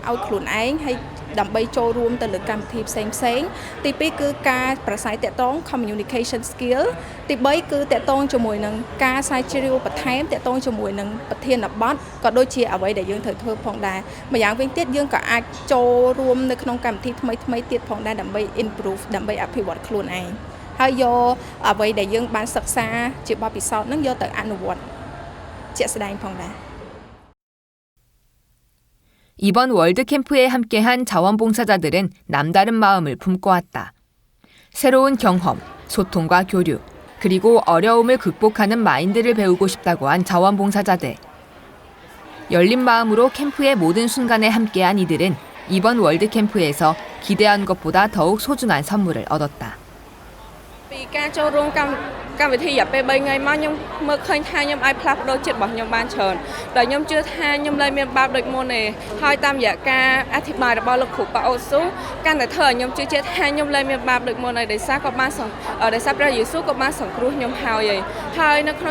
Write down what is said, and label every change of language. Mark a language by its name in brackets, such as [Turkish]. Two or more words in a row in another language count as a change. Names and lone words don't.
[Khmer] ឲ្យខ្លួនឯងហើយដើម្បីចូលរួមទៅលើកម្មវិធីផ្សេងៗទី2គឺការប្រស័យតកតង [English] communication skill [Khmer] ទី3គឺតកតងជាមួយនឹងការស្រាវជ្រាវបន្ថែមតកតងជាមួយនឹងប្រធានបទក៏ដូចជាអ្វីដែលយើងត្រូវធ្វើផងដែរម្យ៉ាងវិញទៀតយើងក៏អាចចូលរួមនៅក្នុងកម្មវិធីថ្មីៗទៀតផងដែរដើម្បី improve ដើម្បីអភិវឌ្ឍខ្លួនឯង ហើយយកអ្វីដែលយើងបានសិក្សាជាបទពិសោធន៍នឹងយកទៅអនុវត្តជាក់ស្ដែងផងដែរ [Korean] 이번 월드캠프에 함께한 자원봉사자들은 남다른 마음을 품고 왔다. 새로운 경험, 소통과 교류, 그리고 어려움을 극복하는 마인드를 배우고 싶다고 한 자원봉사자들. 열린 마음으로 캠프의 모든 순간에 함께한 이들은 이번 월드캠프에서 기대한 것보다 더욱 소중한 선물을 얻었다. [Khmer] ពីការចូលរួមកម្មវិធីរយៈពេល 3 ថ្ងៃមកខ្ញុំមើលឃើញថាខ្ញុំអាចផ្លាស់ប្ដូរចិត្តរបស់ខ្ញុំបានច្រើនដោយខ្ញុំជឿថាខ្ញុំលែងមានបាបដូចមុនទេហើយតាមរយៈការ អធិប្បាយរបស់លោកគ្រូប៉ាអូស៊ូកាន់តែធ្វើឲ្យខ្ញុំជឿជាក់ថាខ្ញុំលែងមានបាបដូចមុនហើយដោយសារព្រះយេស៊ូវក៏បានសង្គ្រោះខ្ញុំហើយនៅក្នុង